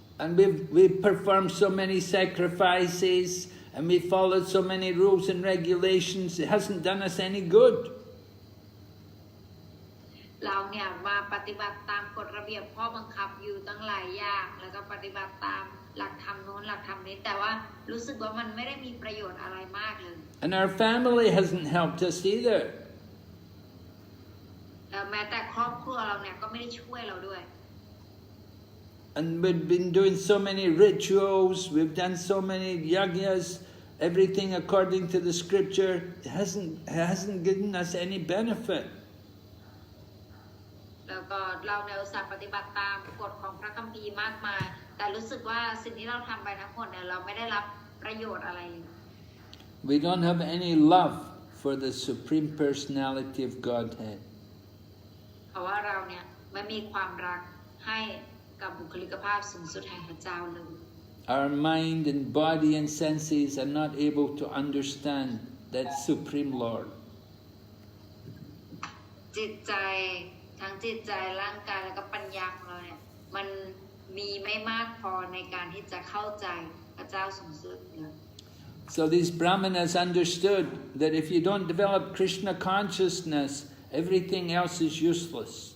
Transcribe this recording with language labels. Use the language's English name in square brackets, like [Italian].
[English] And we've performed so many sacrifices and we followed so many rules and regulations. It hasn't done us any good. [Thai] เราเนี่ยมาปฏิบัติตามกฎระเบียบข้อบังคับอยู่ตั้งหลายอย่างแล้วก็ปฏิบัติตามหลักธรรมโน้นหลักธรรมนี้แต่ว่ารู้สึกว่ามันไม่ได้มีประโยชน์อะไรมากเลย [English] And our family hasn't helped us either. [Thai] แม้แต่ครอบครัวเราเนี่ยก็ไม่ได้ช่วยเราด้วย [English] And we've been doing so many rituals, we've done so many yajnas, everything according to the scripture, it hasn't given us any benefit. [Thai] แล้วก็เราในอุตสาห์ปฏิบัติตามกฎของพระคัมภีร์มากมายแต่รู้สึกว่าสิ่งที่เราทำไปทั้งหมดเนี่ยเราไม่ได้รับประโยชน์อะไร [English] We don't have any love for the Supreme Personality of Godhead. [Thai] เพราะว่าเราเนี่ยไม่มีความรักให้กับบุคลิกภาพสูงสุดแห่งพระเจ้าเลย [English] Our mind and body and senses are not able to understand that Supreme Lord. [Thai] จิตใจทั้งจิตใจร่างกายแล้วก็ปัญญาของเราเนี่ยมันมีไม่มากพอในการที่จะเข้าใจพระเจ้าสูงสุดเลย [English] So these Brahmanas understood that if you don't develop Krishna consciousness, everything else is useless.